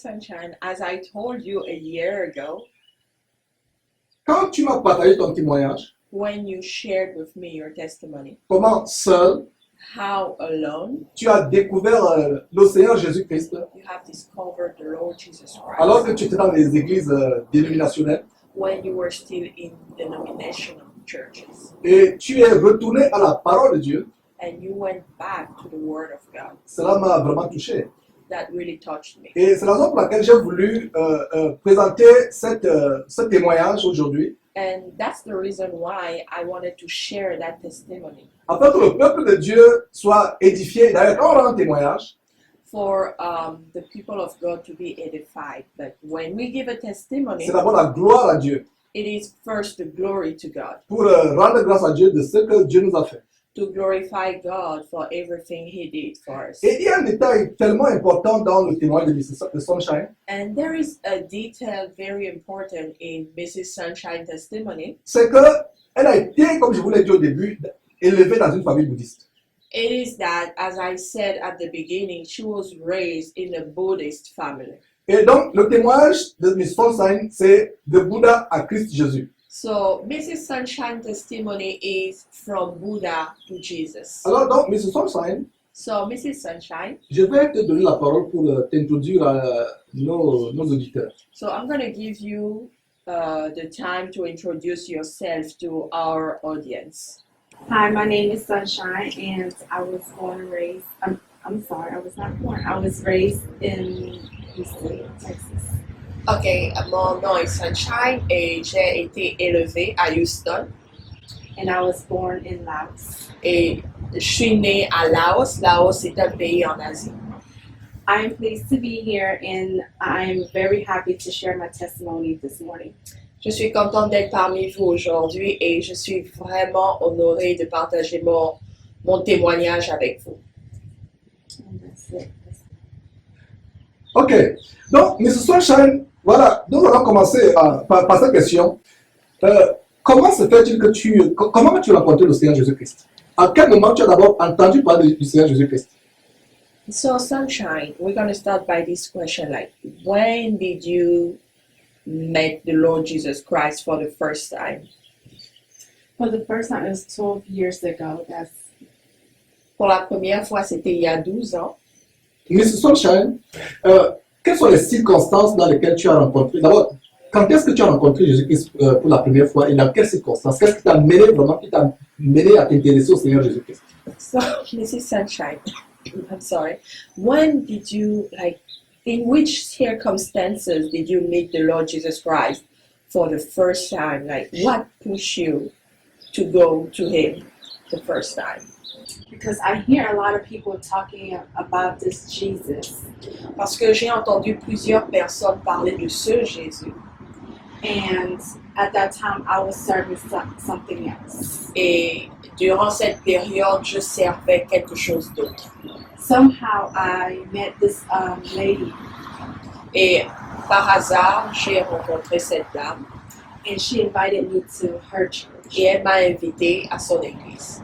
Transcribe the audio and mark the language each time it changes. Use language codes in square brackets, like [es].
[en] Sunshine, as I told you a year ago, [fr] quand tu m'as partagé ton témoignage, [en] when you shared with me your testimony, [fr] comment seul [en] how alone [fr] tu as découvert le Seigneur Jésus-Christ, [en] you have discovered the Lord Jesus Christ, [fr] alors que tu étais dans les églises dénominationnelles, [en] when you were still in denominational churches, [fr] et tu es retourné à la parole de Dieu, [en] and you went back to the Word of God. [fr] cela m'a vraiment touché. [en] That really touched me. [fr] Et c'est la raison pour laquelle j'ai voulu présenter ce témoignage aujourd'hui, [en] And that's the reason why I wanted to share that testimony. [fr] afin que le peuple de Dieu soit édifié. D'ailleurs, quand on a un témoignage, [en] For the people of God to be edified. But when we give a testimony, [fr] c'est d'abord la gloire à Dieu, [en] it is first the glory to God, [fr] pour rendre grâce à Dieu de ce que Dieu nous a fait. [en] to glorify God for everything He did for us. [fr] Et il y a un détail tellement important dans le témoignage de Sunshine, [en] And there is a detail very important in Mrs. Sunshine testimony. [fr] c'est qu'elle a été, comme je vous l'ai dit au début, élevée dans une famille bouddhiste. [en] It is that, as I said at the beginning, she was raised in a Buddhist family. [fr] Et donc, le témoignage de Miss Sunshine, c'est de Bouddha à Christ Jésus. [en] So Mrs. Sunshine testimony is from Buddha to Jesus. [fr] Alors, donc, Miss Sunshine, [en] So Mrs. Sunshine, [fr] je vais te donner la parole pour t'introduire à nos auditeurs. [en] so I'm going to give you the time to introduce yourself to our audience. Hi, my name is Sunshine, and I was born and raised. I'm sorry, I was not born. I was raised in Houston, Texas. [fr] Ok, mon nom est Sunshine et j'ai été élevée à Houston [en] And I was born in Laos. [fr] et je suis née à Laos. Laos est un pays en Asie. [en] I am pleased to be here, and I'm very happy to share my testimony this morning. [fr] Je suis contente d'être parmi vous aujourd'hui et je suis vraiment honorée de partager mon témoignage avec vous. [en] And that's it. [fr] Ok, donc, Miss Sunshine, voilà, nous allons commencer par cette question. Comment se fait-il que comment tu as rencontré le Seigneur Jésus-Christ? À quel moment tu as d'abord entendu parler du Seigneur Jésus-Christ? [en] So Sunshine, we're going to start by this question, like, when did you met the Lord Jesus Christ for the first time? For the first time, it was 12 years ago. [fr] Pour la première fois, c'était il y a 12 ans. Miss Sunshine, quelles sont les circonstances dans lesquelles tu as rencontré? D'abord, quand est-ce que tu as rencontré Jésus-Christ pour la première fois et dans quelles circonstances? Qu'est-ce qui t'a mené vraiment, qui t'a mené à t'intéresser au Seigneur Jésus-Christ? [en] So, Mrs. Sunshine, I'm sorry. When did you, in which circumstances did you meet the Lord Jesus Christ for the first time? Like, what pushed you to go to Him the first time? Because I hear a lot of people talking about this Jesus. [fr] Parce que j'ai entendu plusieurs personnes parler de ce Jésus. [en] And at that time, I was serving something else. [fr] Et durant cette période, je servais quelque chose d'autre. [en] Somehow, I met this lady, [fr] Et par hasard, j'ai rencontré cette dame [en] and she invited me to her church. [fr] et elle m'a invité à son église.